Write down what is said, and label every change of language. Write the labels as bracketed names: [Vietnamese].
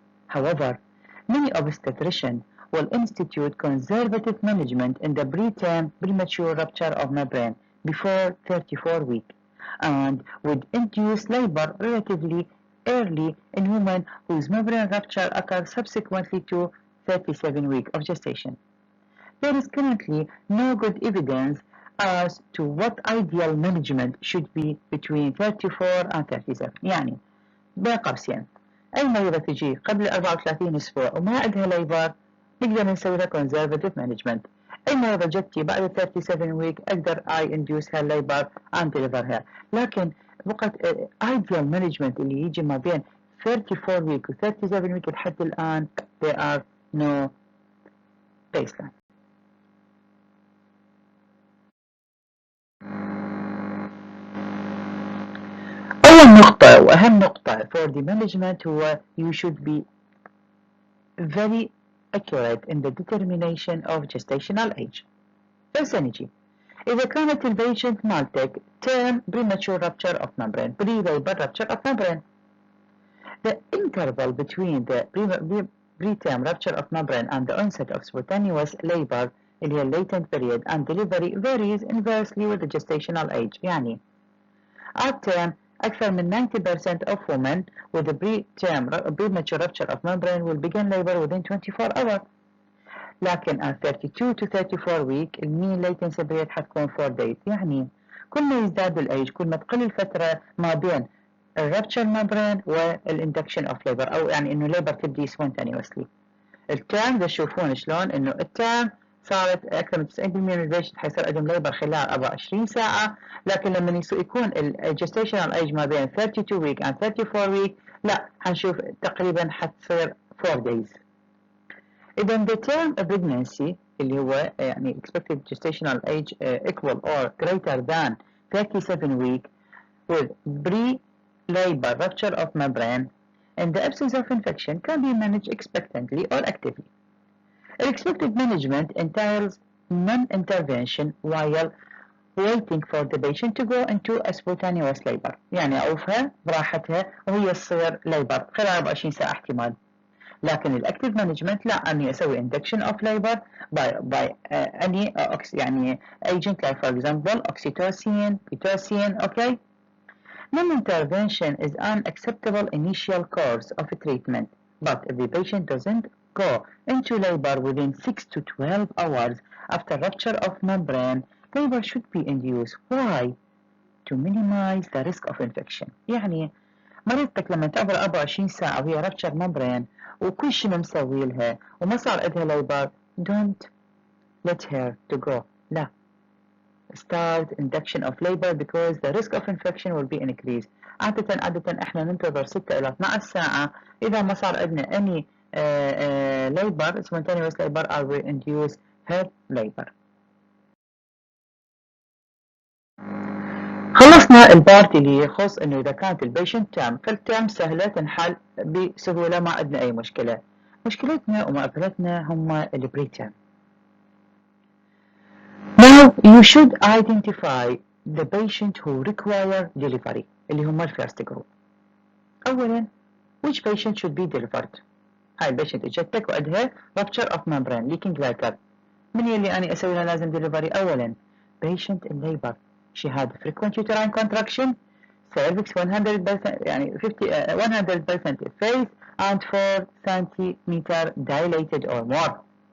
[English] However, many obstetricians will institute conservative management in the preterm premature rupture of membrane before 34 weeks and would induce labor relatively early in women whose membrane rupture occurs subsequently to 37 weeks of gestation. There is currently no good evidence as to what ideal management should be between 34 and 37. [Arabic] يعني بين قوسين أي مريضة تجي قبل 34 أسبوع وما عندها ليبر نقدر نسوي لها conservative management. أي مريضة جتي بعد [English] 37 week [Arabic] أقدر [English] induce her labor and deliver her. [Arabic] لكن وقت [English] ideal management [Arabic] اللي يجي ما بين 34 week و 37 week لحد الآن [English] there are no baseline. [Arabic] أول نقطة وأهم نقطة [English] for the management [Arabic] هو [English] you should be very accurate in the determination of gestational age. First [Arabic] نجي إذا كانت البيشنت مالتك [English] term premature rupture of membrane pre-labor rupture of membrane, the interval between the preterm rupture of membrane and the onset of spontaneous labor [Arabic] اللي هي [English] latent period and delivery varies inversely with the gestational age. يعني at term أكثر من 90% of women with a premature rupture of membrane will begin labor within 24 hours. [Arabic] لكن [English] at 32 to 34 week المين latency period [Arabic] حتكون [English] 4 days. [Arabic] يعني كل ما يزداد الأيج كل ما تقل الفترة ما بين الرابتشر membrane وال [English] induction of labor [Arabic] أو يعني إنه labor تبدي spontaneously. التيرم تشوفون شلون إنه التيرم صارت أكثر من 90% من البيشنت حيصير عندهم ليبر خلال 24 ساعة، لكن لما يكون الجستيشنال ايج ما بين 32 ويك and 34 ويك لا حنشوف تقريبا حتصير [English] 4 days. إذا the term of pregnancy [Arabic] اللي هو يعني [English] expected gestational age equal or greater than 37 week with pre-labor rupture of membrane in the absence of infection can be managed expectantly or actively. Expected management entails non-intervention while waiting for the patient to go into a spontaneous labor. [Arabic] يعني أعوفها براحتها وهي تصير labor خلال 24 ساعة احتمال. لكن الأكتيف مانجمنت لا أني أسوي [English] induction of labor by any [Arabic] يعني [English] agent like for example oxytocin, pitocin, okay? Non-intervention is an acceptable initial course of treatment, but if the patient doesn't go into labor within 6 to 12 hours after rupture of membrane, labor should be induced. Why? To minimize the risk of infection. [Arabic] يعني مريضتك لما تعبر 24 ساعة وهي [English] rupture membrane [Arabic] وكل شيء مسوي لها وما صار عندها labor, [English] don't let her to go. [Arabic] لا. [English] Start induction of labor because the risk of infection will be increased. [Arabic] عادة احنا ننتظر 6 إلى 12 ساعة إذا ما صار عندنا [English] any labor, spontaneous labor, or we induce her labor. [Arabic] خلصنا البارت اللي يخص انه اذا كانت البيشنت تام، فالتام سهله تنحل بسهوله، ما عندنا اي مشكله. مشكلتنا ومقابلتنا هم البريتام. [English] Now you should identify the patient who require delivery [Arabic] اللي هم الفيرست جروب. اولا [English] which patient should be delivered. [Arabic] هاي البيشنت اجتك وعندها [English] rupture of membrane leaking liquor. [Arabic] من يلي أنا أسوي لها لازم ديليفري؟ أولا [English] patient in labor she had frequent uterine contraction cervix 100% [Arabic] يعني [English] 100% effaced and 4 centimeter dilated or more.